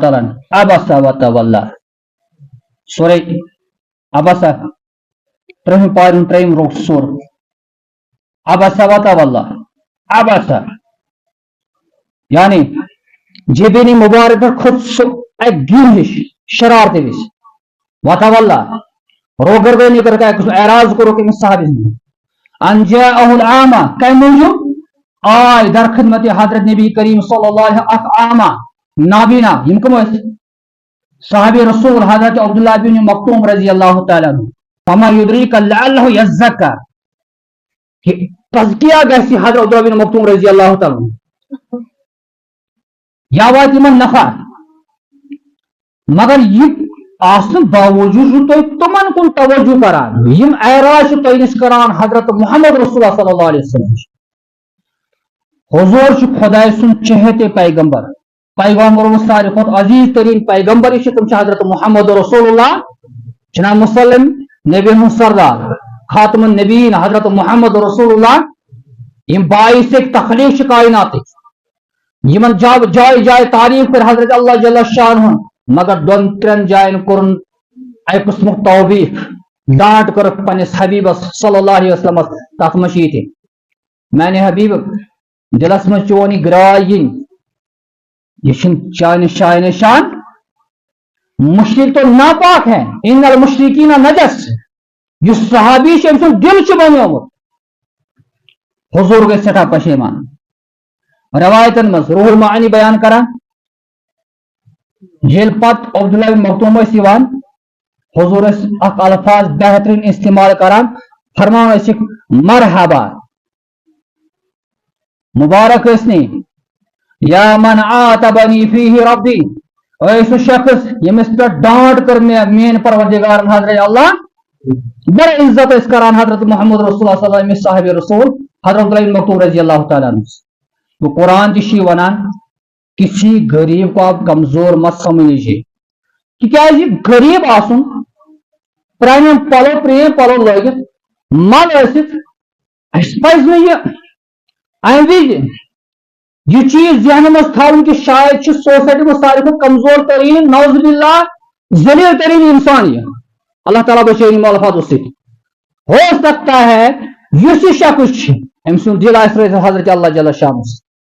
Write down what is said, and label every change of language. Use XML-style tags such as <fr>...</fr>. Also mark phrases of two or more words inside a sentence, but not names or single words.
<ks>تعالیٰ</ks> <ar>عبسا وتولى</ar> <ks>سورے عبسا ترٛیٚیِم پارِ ہُنٛد ترٛیٚیِم رُک سور</ks> <ar>عبسا وتولى</ar> <ks>عبسا یعنی جبینی مبارک پٮ۪ٹھ کھوٚت سُہ اکہِ گِر ہِش شرارتہٕ وِزِ وتولى روگردٲنی کٔرٕکھ اعراض کوٚرُکھ أمِس صحابیَس</ks> <ar>ان جاءه الأعمى</ar> <ks>کمہِ موٗجوٗب آے در خدمت حضرت نبی کریم</ks> <ar>صلی اللہ علیہ وسلم</ar> <ks>اکھ اعمى نابینا یِم کٕم ٲسۍ صحابی رسول حضرت عبداللہ بن مکتوم</ks> <ar>رضی اللہ تعالیٰ عنہ فما يدريك لعله يزكى</ar> <ks>کہ تزکیہ گژھِ حضرت عبداللہ بن مکتوم</ks> <ar>رضی اللہ تعالیٰ عنہ</ar> <ks>یا واتہِ یِمن نفع مگر یہِ آسنہٕ باوجوٗد چھُو تُہۍ تِمن کُن توجہ کران یِم اعراض چھِ تۄہہِ نِش کران حضرت محمد رسول اللہ</ks> <ar>صلی اللہ علیہ وسلم</ar> <ks>حضور چھُ خۄداے سُنٛد چہتے پیغمبر پیغمبرو ساروی کھۄتہٕ عزیز ترین پیغمبر یہِ چھِ تِم چھِ حضرت محمد رسول اللہ جناب مسلم نبی ہُنٛد سردار</ks> <ar>خاتم النبیین</ar> <ks>حضرت محمد رسول اللہ یِم باعث تخلیق چھِ کائناتٕکۍ یِمن جایہِ جایہِ تعریف کٔر حضرت اللہ جل شانہ مگر دۄن ترٛٮ۪ن جاین کوٚرُن اکہِ قٕسمُک توبیٖخ ڈانٹ کٔرٕکھ پننِس حبیبس</ks> <ar>صلی اللہ علیہ وسلمس</ar> <ks>تتھ منٛز چھِ یِتہِ میانہِ حبیب دلس منٛز چون یہِ گراے یِنۍ یہ چھُنہٕ چانہِ شایہِ نشان</ks> <ur>مشرق تو ناپاک ہے</ur> <ar>ان المشرقین نجس</ar> <ks>یُس صحابی چھُ أمۍ سُنٛد دل چھُ بنیومُت حضور گژھِ سٮ۪ٹھاہ پشیمان روایتن منٛز روح المعانی بیان کران ییٚلہِ پتہٕ عبداللہ بن مکتوم ٲسۍ یِوان حضور ٲسۍ اکھ الفاظ بہتریٖن استعمال کران فرمان ٲسِکھ مرحبا مبارک ٲسنی</ks> <ar>یا من عاتبنی فیہ ربی</ar> <ks>اے سُہ شخص ییٚمِس پٮ۪ٹھ ڈانٹ کٔر مےٚ میٲنۍ پروردگارن حضرت اللہ بڑٕ عزت ٲسۍ کران حضرت محمد رسول اللہ</ks> <ar>صلی اللہ علیہ وسلم</ar> <ks>صاحب رسول حضرت عبداللہ بن مکتوم رضی اللہ تعالیٰ عنہ وہ قرآن تہِ چھُ ونان</ks> <ur>کسی غریب کو آپ کمزور مت سمجھیے</ur> <ks>تِکیازِ غریب آسُن پرانٮ۪ن پلو پرٛٲنۍ پلو لٲگِتھ مل ٲسِتھ اَسہِ پزِ نہٕ یہِ امہِ وِزِ یہ چیز ذہن منٛز تھاوُن کہ شاید چھُ سوسائٹی منٛز ساروی کھۄتہٕ کمزور ترین</ks> <ar>نعوذ باللہ</ar> <ks>ذلیل ترین انسان یہ اللہ تعالیٰ بچٲیِن یِمو الفاظو سۭتۍ</ks> <ur>ہو سکتا ہے</ur> <ks>یُس یہِ شخص چھُ أمۍ سُنٛد دل آسہِ روزِتھ حضرت اللہ جل شانہ</ks>